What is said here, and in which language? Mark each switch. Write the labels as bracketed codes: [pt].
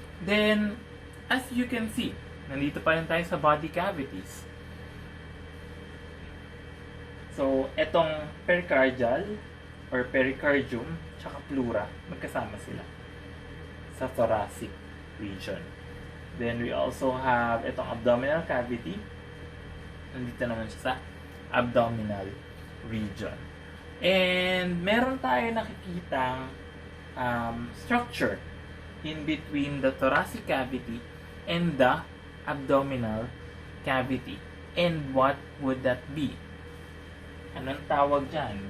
[en] Then, as you can see, [tl] nandito pa rin tayo sa [en] body cavities. [tl] So, etong pericardial or pericardium tsaka pleura, magkasama sila sa thoracic region. [en] Then, we also have itong abdominal cavity. [tl] Nandito naman siya sa abdominal region. [en] And [tl] meron tayo nakikitang [en] structure in between the thoracic cavity and the abdominal cavity. And what would that be? [tl] Anong tawag dyan?